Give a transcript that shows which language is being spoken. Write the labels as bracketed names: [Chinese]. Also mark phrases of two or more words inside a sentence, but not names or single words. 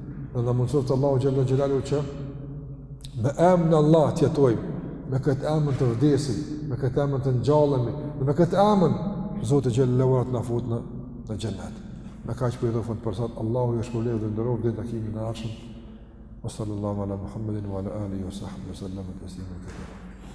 [Albanian] Dhe na mundsoj të Allahu [Arabic] جل جلاله [Albanian] që me emrin e Allah të jetojmë, me këtë emër të vdesim, me këtë emër të ngjallemi, dhe me këtë emër Zoti xhallahu ta na fut në xhennet. Me kaq për dhofën për sot, Allahu ju shpëlbej dhe nderoj deri takimin e ardhshëm. [Arabic] صلى الله على محمد وعلى آله وصحبه سلم تسليما كثيرا.